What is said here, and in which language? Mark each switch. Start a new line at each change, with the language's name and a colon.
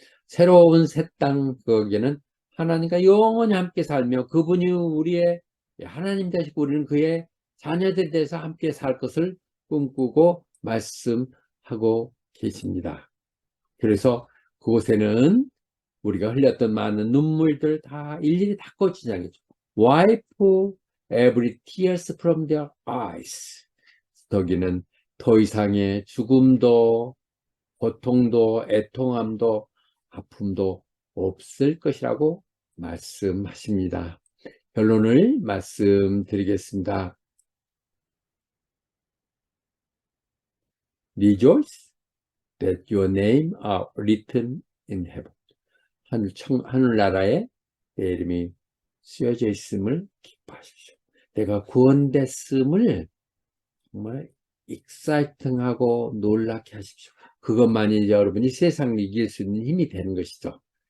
Korean: 새로운 새 땅 거기에는 하나님과 영원히 함께 살며 그분이 우리의 하나님 되시고 우리는 그의 자녀들에 대해서 함께 살 것을 꿈꾸고 말씀하고 계십니다. 그래서 그곳에는 우리가 흘렸던 많은 눈물들 다 일일이 닦아지는 거죠.
English: Wipe every tears from their eyes.
Korean: 거기는 더 이상의 죽음도 고통도 애통함도 아픔도 없을 것이라고 말씀하십니다. 결론을 말씀드리겠습니다.
English: Rejoice that your name are written in heaven.
Korean: 하늘나라에 내 이름이 쓰여져 있음을 기뻐하십시오. 내가 구원됐음을 정말 익사이팅하고 놀랍게 하십시오. 그것만이 여러분이 세상을 이길 수 있는 힘이 되는 것이죠.